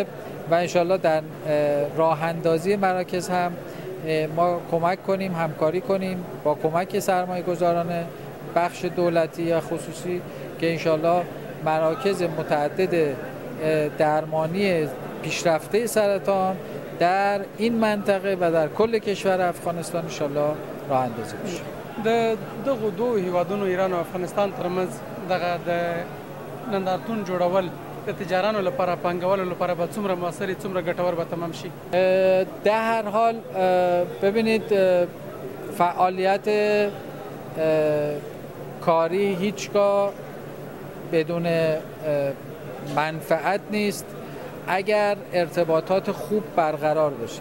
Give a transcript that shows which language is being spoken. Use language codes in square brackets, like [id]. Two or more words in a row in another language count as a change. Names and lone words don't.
[fa] و انشالله در راه اندازی مراکز هم ما کمک کنیم، همکاری کنیم با کمک سرمایه گذاران بخش دولتی یا خصوصی که انشالله مراکز متعدد درمانی پیشرفته سرطان در این منطقه و در کل کشور افغانستان انشالله راه اندازی بشه. [ps] د دغه دوه هیوادونو ایران او افغانستان ترمنځ دغه د نندارتون جوړول د تجارانو لپاره، پانګوالو لپاره به څومره موثر، څومره ګټور به تمام شي؟ [fa] در هر حال ببینید فعالیت کاری هیچگاه بدون منفعت نیست اگر ارتباطات خوب برقرار بشه.